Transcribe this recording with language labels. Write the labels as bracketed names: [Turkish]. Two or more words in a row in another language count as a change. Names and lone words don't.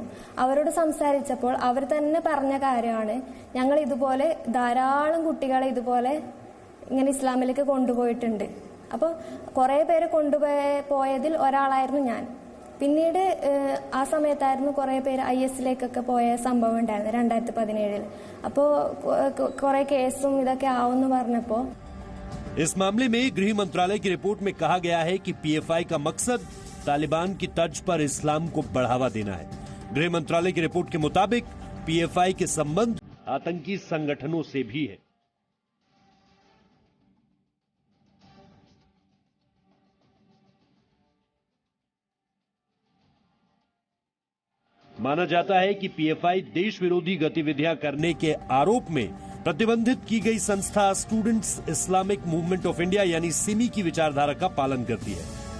[Malayalam] അവരോട് സംസാരിച്ചപ്പോൾ അവർ തന്നെ പറഞ്ഞ കാര്യമാണ്, ഞങ്ങൾ ഇതുപോലെ ധാരാളം കുട്ടികളെ ഇതുപോലെ ഇങ്ങനെ ഇസ്ലാമിലേക്ക് കൊണ്ടുപോയിട്ടുണ്ട്. അപ്പോൾ കുറേ പേര് കൊണ്ടുപോയതിൽ ഒരാളായിരുന്നു ഞാൻ. പിന്നീട് ആ സമയത്തായിരുന്നു കുറേ പേര് IS-ലേക്കൊക്കെ പോയ സംഭവം ഉണ്ടായിരുന്നു 2017. അപ്പോൾ കുറേ കേസും ഇതൊക്കെ ആവുമെന്ന് പറഞ്ഞപ്പോൾ [Hindi] इस मामले में गृह मंत्रालय की रिपोर्ट में कहा गया है कि पीएफआई का मकसद तालिबान की तर्ज पर इस्लाम को बढ़ावा देना है। गृह मंत्रालय की रिपोर्ट के मुताबिक पीएफआई के संबंध आतंकी संगठनों से भी है। माना जाता है कि पीएफआई देश विरोधी गतिविधियां करने के आरोप में प्रतिबंधित की गई संस्था स्टूडेंट्स इस्लामिक मूवमेंट ऑफ इंडिया यानी सिमी की विचारधारा का पालन करती है।